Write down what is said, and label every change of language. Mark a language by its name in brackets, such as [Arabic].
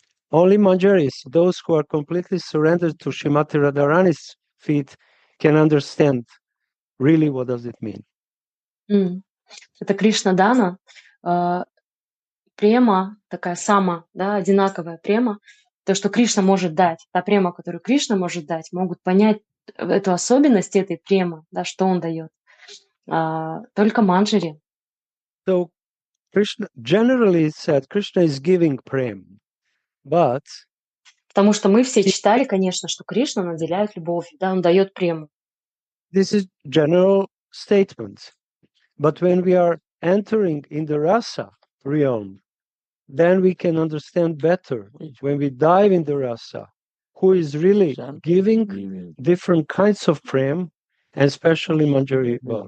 [English] Only manjaris, those who are completely surrendered to Srimati Radharani's feet, can understand really what does it mean. [Russian] Это Кришна дана, према, такая сама, да, одинаковая према, то, что Кришна может дать, та према, которую Кришна может дать, могут понять эту особенность этой премы, да, что он дает. Только манджари. [English] So Krishna, generally it's said, Krishna is giving prem, but [Russian] Потому что мы все читали, конечно, что Кришна наделяет любовью, да, он дает прему. [English] this is general statement. But when we are entering in the rasa realm, then we can understand better when we dive in the rasa, who is really giving different kinds of prem, and especially manjari.